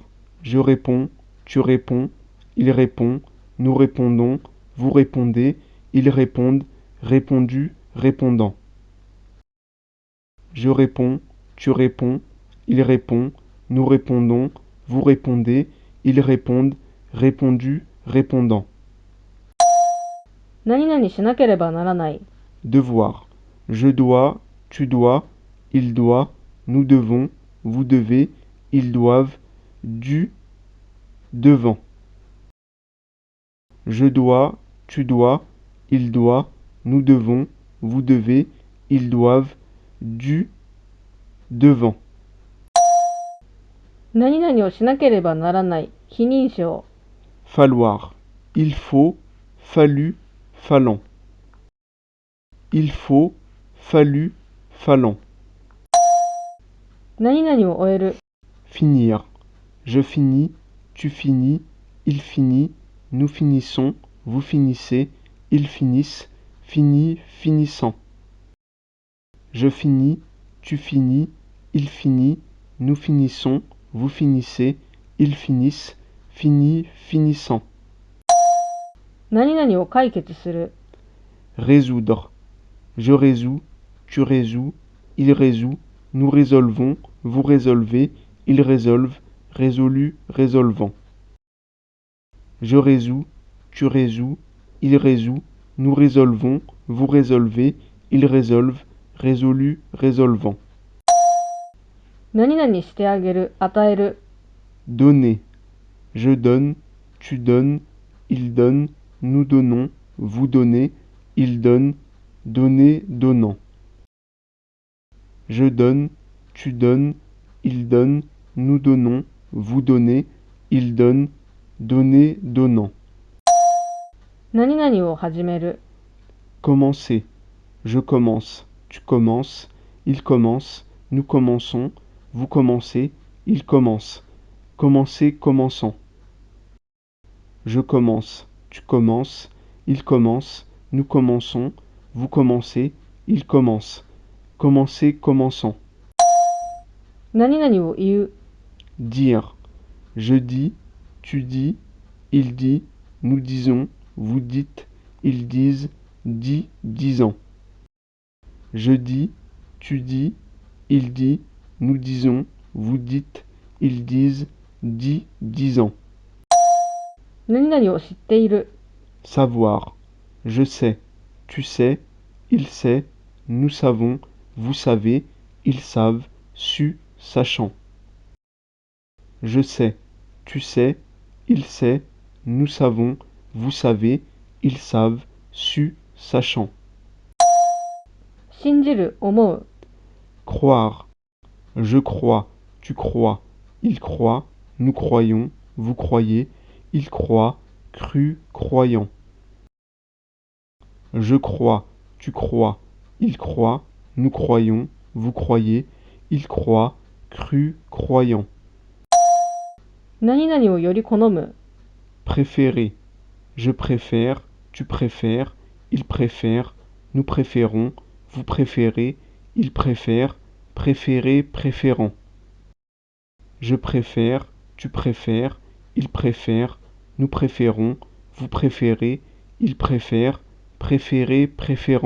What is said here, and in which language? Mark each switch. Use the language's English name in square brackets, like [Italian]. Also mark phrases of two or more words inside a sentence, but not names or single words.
[French] Je réponds, tu réponds, il répond, nous répondons, vous répondez, ils répondent, répondu, répondant. Je réponds, tu réponds, il répond, nous répondons, vous répondez, ils répondent, répondu, répondant. [Japanese] 何々しなければならない。 [French] Devoir. Je dois, tu dois, il doit, nous devons, vous devez, ils doivent, du, devant. Je dois, tu dois, il doit, nous devons, vous devez, ils doivent, du, devant. [Japanese] 何々をしなければならない。非認証。 [French] Falloir. Il faut, fallu, fallant. Il faut, fallu, fallant. [Japanese] 何々を終える。 [French] Finir. Je finis, tu finis, il finit, nous finissons, vous finissez, ils finissent, fini, finissant. Je finis, tu finis, il finit, nous finissons, vous finissez, ils finissent, fini, finissant. [Japanese] 何々を解決する。 [French] Résoudre. Je résous, tu résous, il résout, nous résolvons, vous résolvez, ils résolvent, résolu, résolvant. Je résous, tu résous, il résout, nous résolvons, vous résolvez, ils résolvent, résolu, résolvant. [Japanese] 何々してあげる。与える。 [French] Donner. Je donne, tu donnes, il donne, nous donnons, vous donnez, il donne, donner, donnant. Je donne, tu donnes, il donne, nous donnons, vous donnez, il donne, donner, donnant. [Japanese] 何々を始める。 [French] Commencer. Je commence, tu commences, il commence, nous commençons, vous commencez, il commence. Commencer, commençant. Je commence, tu commences, il commence, nous commençons, vous commencez, il commence. Commencer, commençant. [Japanese] 何々を言う。 [French] Dire. Je dis, tu dis, il dit, nous disons, vous dites, ils disent, dit, disant. Je dis, tu dis, il dit, nous disons, vous dites, ils disent, dit, disant. [Japanese] 何々を知っている。 [French] Savoir. Je sais, tu sais, il sait, nous savons, vous savez, ils savent, su, sachant. Je sais, tu sais, il sait, nous savons, vous savez, ils savent, su, sachant. [Japanese] 信じる。思う。 [French] Croire. Je crois, tu crois, il croit, nous croyons, vous croyez, il croit, cru, croyant. Je crois, tu crois, il croit, nous croyons, vous croyez, il croit, cru, croyant. [Japanese] 何々をより好む。 [French] Préférer. Je préfère, tu préfères, il préfère, nous préférons, vous préférez, il préfère, préférer, préférant. Je préfère, tu préfères, il préfère, nous préférons, vous préférez, il préfère, préférer, préférant.